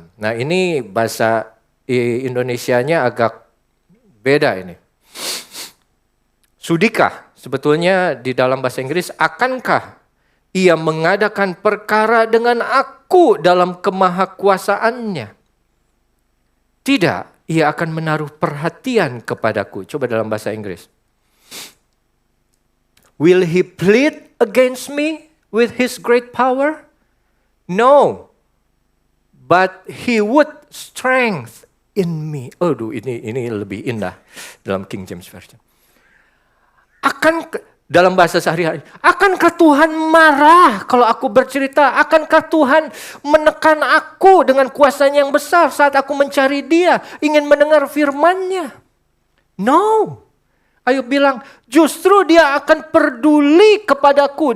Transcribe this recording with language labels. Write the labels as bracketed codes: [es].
[id] Nah, ini bahasa Indonesianya agak beda ini. Sudikah? Sebetulnya di dalam bahasa Inggris, akankah ia mengadakan perkara dengan aku dalam kemahakuasaannya? Tidak, ia akan menaruh perhatian kepadaku. Coba dalam bahasa Inggris. [en] Will he plead against me with his great power? No, but he would strength in me. [id] Aduh, ini lebih indah dalam King James Version. Dalam bahasa sehari-hari, akankah Tuhan marah kalau aku bercerita? Akankah Tuhan menekan aku dengan kuasa-Nya yang besar saat aku mencari Dia, ingin mendengar firman-Nya? [en] No. [id] Ayub bilang, justru Dia akan peduli kepadaku.